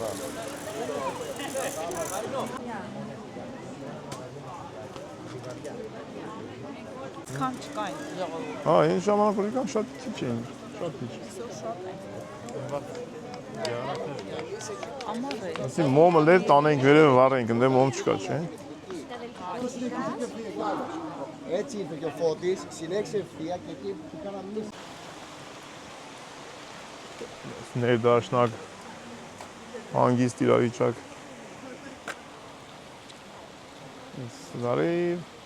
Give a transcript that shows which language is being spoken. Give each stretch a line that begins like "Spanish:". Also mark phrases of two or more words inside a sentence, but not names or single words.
Armenian: Քան չկային ժողովուրդ։ Հա, այն ժամանակ որ եկան շատ քիչ էին, շատ քիչ։ Ամառ է։ Ասի մոմը լեր տանենք վերև վառենք, ընդ մոմ չկա, չէ՞։
Greek: Έτσι ήρθε και ο Φώτης, συνέχισε ευθεία και εκεί που κάναμε εμείς.
Armenian: Ներդաշնակ, հանգիստ իրավիճակ։ Զարի